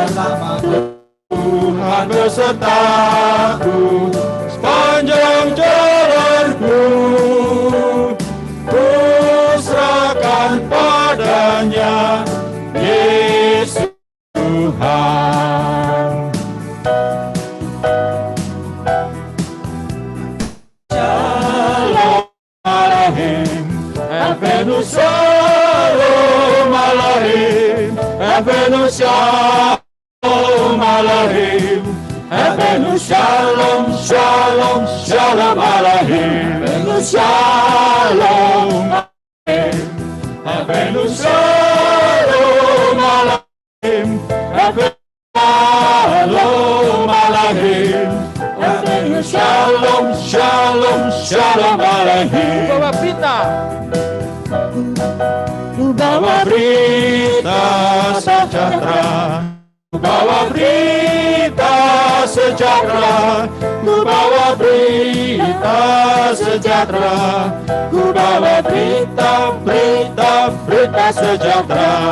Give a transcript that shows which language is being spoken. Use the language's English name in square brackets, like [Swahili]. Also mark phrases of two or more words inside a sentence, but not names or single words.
[Indonesian] Tuhan besertaku sepanjang jalanku, ku serahkan padanya Yesus Tuhan. [Hebrew] שלום עליכם אבינו שלום עליכם אבינו שלום עליכם אבינו שלום שלום שלום עליכם. אבינו שלום אבינו שלום עליכם. אבינו שלום עליכם. אבינו שלום שלום שלום עליכם. [Indonesian] Bawa berita. Bawa berita sejahtera. Bawa berita sejahtera, ku bawa berita sejahtera, ku bawa berita sejahtera.